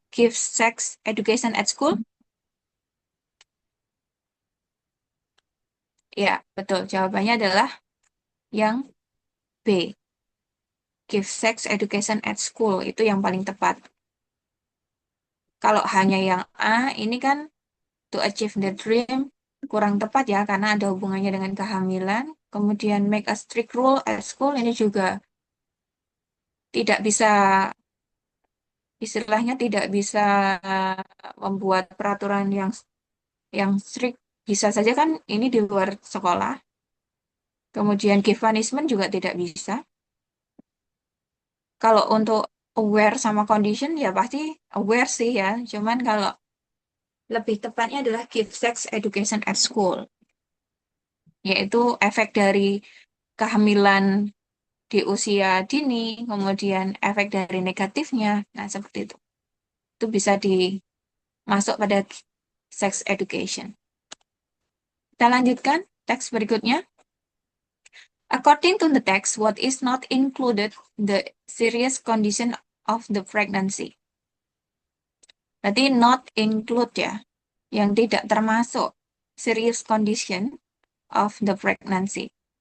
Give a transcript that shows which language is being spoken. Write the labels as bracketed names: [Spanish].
[English] Give sex education at school. [Indonesian] Ya, betul. Jawabannya adalah yang B. [English] Give sex education at school. [Indonesian] Itu yang paling tepat. Kalau hanya yang A, ini kan [English] to achieve the dream, [Indonesian] kurang tepat ya, karena ada hubungannya dengan kehamilan. Kemudian [English] make a strict rule at school, [Indonesian] ini juga tidak bisa, istilahnya tidak bisa membuat peraturan yang strict. Bisa saja kan ini di luar sekolah. Kemudian [English] give punishment [Indonesian] juga tidak bisa. Kalau untuk aware sama condition ya pasti aware sih ya. Cuman kalau lebih tepatnya adalah [English] give sex education at school. [Indonesian] Yaitu efek dari kehamilan di usia dini, kemudian efek dari negatifnya. Nah, seperti itu. Itu bisa dimasuk pada sex education. Kita lanjutkan teks berikutnya. [English] According to the text, what is not included the serious condition of the pregnancy. [Indonesian] Berarti not include ya, yang tidak termasuk. [English] serious condition of the pregnancy.